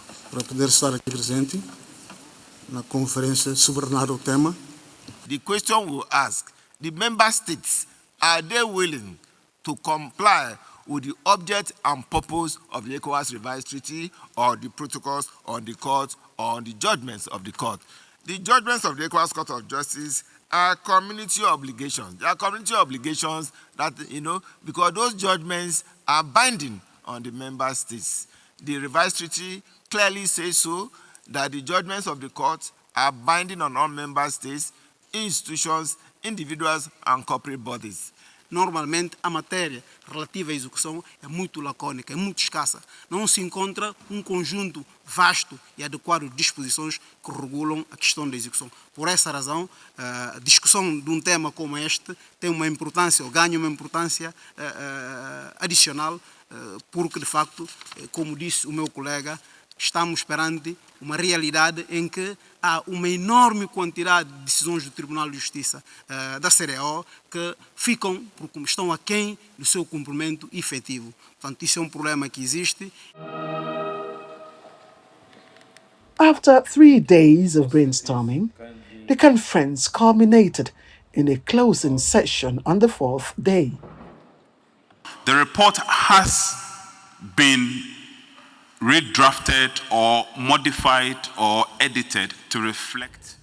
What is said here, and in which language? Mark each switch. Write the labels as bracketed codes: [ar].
[pt] Para poder estar aqui presente na conferência sobrenada o tema. [en] The question will ask, the member states, are they willing to comply with the object and purpose of the ECOWAS revised treaty or the protocols on the court or on the judgments of the court? The judgments of the ECOWAS Court of Justice are community obligations. They are community obligations that, because those judgments are binding on the member states. The revised treaty clearly says so, that the judgments of the court are binding on all member states, institutions, individuals, and corporate bodies. [pt] Normalmente, a matéria relativa à execução é muito lacônica, é muito escassa. Não se encontra conjunto vasto e adequado de disposições que regulam a questão da execução. Por essa razão, a discussão de tema como este tem uma importância, ou ganha uma importância adicional, porque, de facto, como disse o meu colega, estamos perante uma realidade em que há uma enorme quantidade de decisões do Tribunal de Justiça da CDAO que estão aquém do seu cumprimento efetivo. Portanto, isso é um problema que existe. [en] After 3 days of brainstorming, the conference culminated in a closing session on the 4th day. The report has been redrafted or modified or edited to reflect.